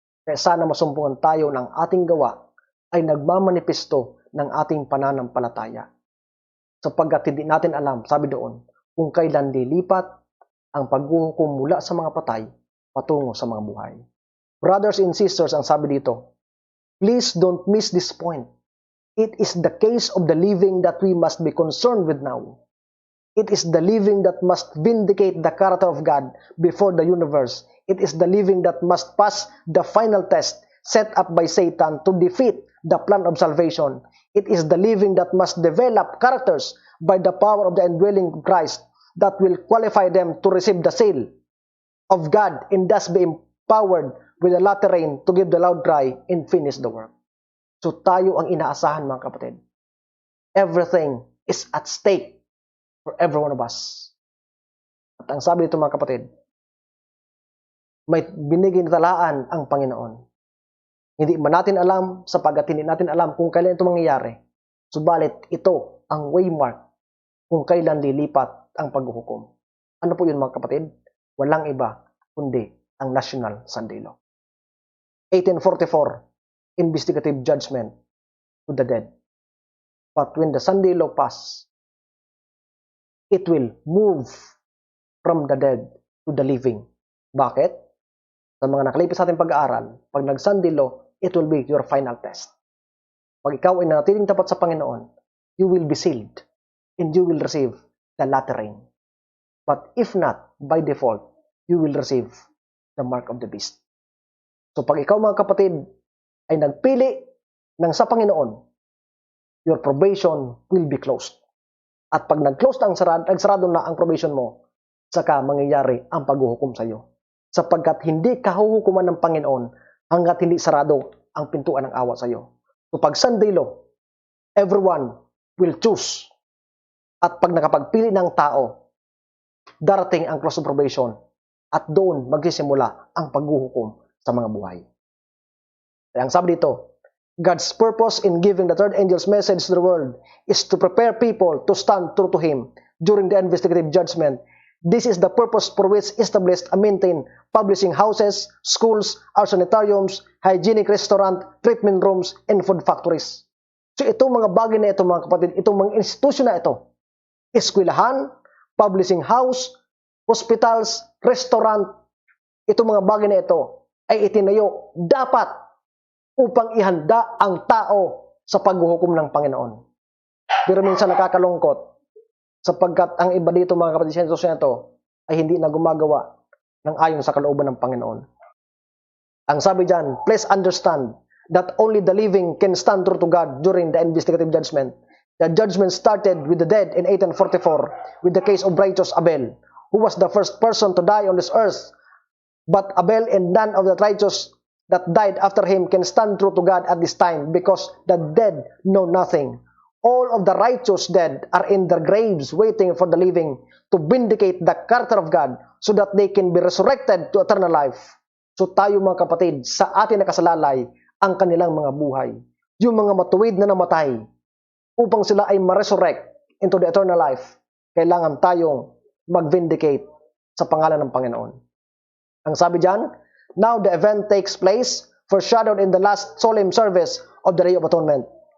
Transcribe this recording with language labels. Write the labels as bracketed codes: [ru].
[tl] Kaya sana masumpungan tayo ng ating gawa ay nagmamanifesto ng ating pananampalataya. Sapagkat hindi natin alam, sabi doon, kung kailan lilipat ang paghuhukom mula sa mga patay patungo sa mga buhay. [en] Brothers and sisters, [tl] ang sabi dito, [en] please don't miss this point. It is the case of the living that we must be concerned with now. It is the living that must vindicate the character of God before the universe. It is the living that must pass the final test set up by Satan to defeat the plan of salvation. It is the living that must develop characters by the power of the indwelling Christ that will qualify them to receive the seal of God and thus be empowered with the latter rain to give the loud cry and finish the work. [tl] So tayo ang inaasahan, mga kapatid. [en] Everything is at stake for every one of us. [tl] At ang sabi dito, mga kapatid, may binigay na talaan ang Panginoon. Hindi man natin alam sapagkat hindi natin alam kung kailan ito mangyayari. Subalit ito ang waymark kung kailan lilipat ang paghuhukom. Ano po yun, mga kapatid? Walang iba kundi ang National Sunday Law. [en] 1844, investigative judgment to the dead. But when the Sunday Law pass, it will move from the dead to the living. [tl] Bakit? Sa mga nakalipis sa ating pag-aaral, pag nag-Sunday Law, [en] it will be your final test. [tl] Pag ikaw ay nanatiling tapat sa Panginoon, [en] you will be sealed and you will receive the latter rain. But if not, by default, you will receive the mark of the beast. [tl] So pag ikaw, mga kapatid, ay nagpili ng sa Panginoon, [en] your probation will be closed. [tl] At pag nag-close na nagsarado na ang probation mo, saka mangyayari ang paghuhukom sa iyo. Sapagkat hindi kahuhukuman ng Panginoon hanggat hindi sarado ang pintuan ng awa sa iyo. So pag [en] Sunday Law, everyone will choose. [tl] At pag nakapagpili ng tao, darating ang close of probation at doon magsisimula ang paghuhukom sa mga buhay. Kaya ang sabi dito, [en] God's purpose in giving the third angel's message to the world is to prepare people to stand true to Him during the investigative judgment This is the purpose for which established and maintained publishing houses, schools, sanitariums, hygienic restaurant, treatment rooms, and food factories. [tl] So itong mga bagay na ito mga kapatid, itong mga institusyon na ito, eskwelahan, publishing house, hospitals, restaurant, itong mga bagay na ito ay itinayo dapat upang ihanda ang tao sa paghuhukom ng Panginoon. Pero minsan nakakalungkot sapagkat ang iba dito mga kapatid sa institusyon na ito ay hindi na gumagawa ng ayon sa kalooban ng Panginoon. Ang sabi dyan, [en] please understand that only the living can stand true to God during the investigative judgment. The judgment started with the dead in 1844 with the case of righteous Abel, who was the first person to die on this earth. But Abel and none of the righteous that died after him can stand true to God at this time because the dead know nothing. All of the righteous dead are in their graves waiting for the living to vindicate the character of God so that they can be resurrected to eternal life. [tl] So tayo mga kapatid, sa atin nakasalalay ang kanilang mga buhay. Yung mga matuwid na namatay, upang sila ay ma-resurrect [en] into the eternal life, [tl] kailangan tayong mag-vindicate sa pangalan ng Panginoon. Ang sabi diyan, [en] now the event takes place, foreshadowed in the last solemn service of the Day of Atonement.